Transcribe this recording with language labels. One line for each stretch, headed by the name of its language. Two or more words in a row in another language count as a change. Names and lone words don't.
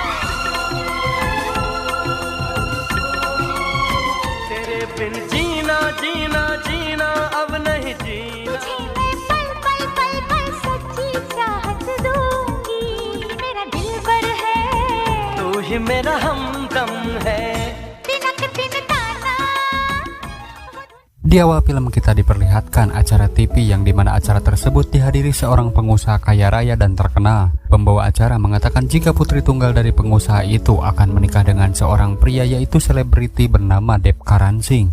Hindi: तेरे बिन जीना जीना जीना अब नहीं जीना तुझे मैं पल पल पल पल सच्ची चाहत दूंगी मेरा दिल पर है तू ही मेरा हमदम है तिनक तिनताना
Indonesian: Di awal film kita diperlihatkan acara TV yang dimana acara tersebut dihadiri seorang pengusaha kaya raya dan terkenal. Pembawa acara mengatakan jika putri tunggal dari pengusaha itu akan menikah dengan seorang pria yaitu selebriti bernama Deb Karan Singh.